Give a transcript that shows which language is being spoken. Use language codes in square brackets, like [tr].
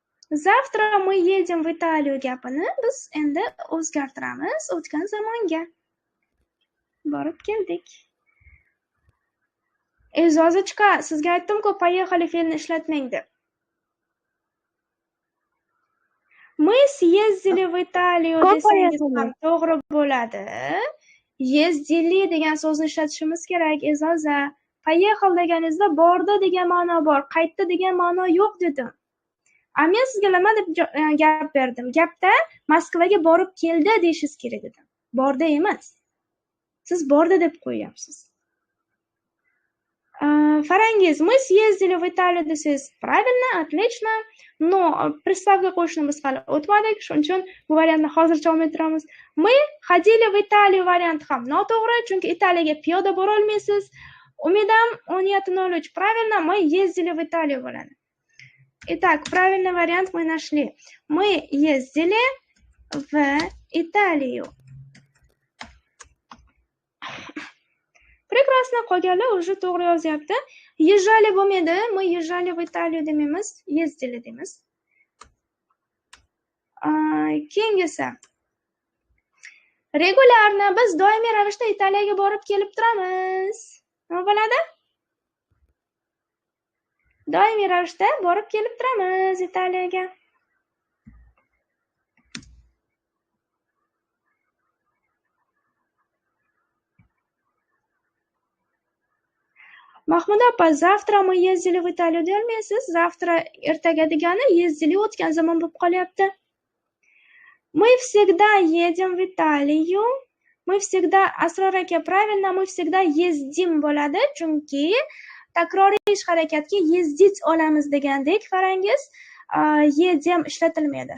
[ru] Завтра мы едем в Италию [uz] gapini biz endi o'zgartiramiz o'tgan zamonga. Borib keldik. Zozichka, sizga aytdim-ku, поехали fe'lini ishlatmang deb. [ru] Мы съездили в Италию [uz] desangiz ham to'g'ri bo'ladi. Ездили degan so'zni ishlatishimiz kerak. Ezoza, поехал deganingizda bordi degan ma'no bor, qaytdi degan ma'no yo'q dedim. Men sizga nima deb gap berdim? Gapda Moskvaga borib keldi deyishingiz kerak dedim. Bordi emas. Siz bordi deb qo'yyapsiz. [ru] Farangiz, мы съездили в Италию desangiz, правильно, отлично. Но приставка [uz] qo'shishni biz hali o'tmadik, shuning uchun bu variantni hozircha olmay turamiz. [ru] Мы ходили в Италию [uz] varianti ham noto'g'ri, chunki Italiyaga piyoda bora olmaysiz. Umidam 17:03. [ru] Правильно, мы ездили в Италию bo'ladi. Итак, правильный вариант мы нашли. Мы ездили в Италию. [uz] Прекрасно, qolganlar уже to'g'ri yozyapti. [ru] Езжали bo'lmaydi, мы езжали в Италию demaymiz, ездили deymiz. [uz] Keyingisi. Regularni biz doimiy ravishda Italiyaga borib kelib turamiz. Nima bo'ladi? Doimiy ravishda borib kelib turamiz Italiyaga. [ru] Mahmuda opa, завтра мы ездили в Италию deyolmaysiz. [uz] Завтра ertaga degani ездили o'tgan zamon bo'lib qolyapti. [ru] Мы всегда едем в Италию. Мы всегда, [uz] Asror aka, [ru] правильно, мы всегда ездим [uz] bo'ladi, chunki takroriy ish harakatga yezdit olamiz degandek, qarangiz, едем ishlatilmaydi.